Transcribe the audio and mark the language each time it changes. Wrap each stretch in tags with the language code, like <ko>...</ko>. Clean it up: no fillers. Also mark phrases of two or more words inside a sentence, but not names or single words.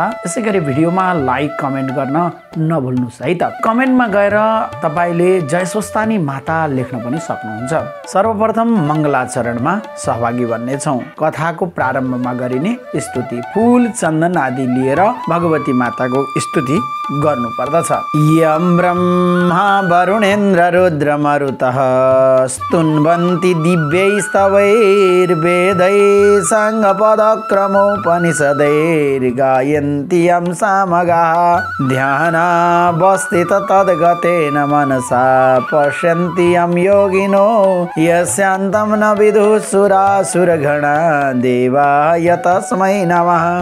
<ne>यसैगरी भिडियोमा लाइक कमेन्ट गर्न नभुल्नुहोस् है त। कमेन्टमा गएर तपाईले जय स्वस्थानी माता लेख्न पनि सक्नुहुन्छ। सर्वप्रथम मङ्गलाचरणमा सहभागी बन्ने छौं। कथाको प्रारम्भमा गरिने स्तुति फूल चन्दन आदि लिएर भगवती माताको स्तुति गर्नु पर्दछ।</ne> <sa>यं ब्रह्मा वरुणेन्द्र रुद्र मरुतः स्तुन्वन्ति दिव्यैस्तवैर्वेदैः साङ्गपदक्रमोपनिषदैर्गायन्ति यं सामगाः ध्यानावस्थित तद्गतेन मनसा पश्यन्ति यं योगिनो यस्यान्तं न विदुः सुरासुरगणा देवाय तस्मै नमः।</sa>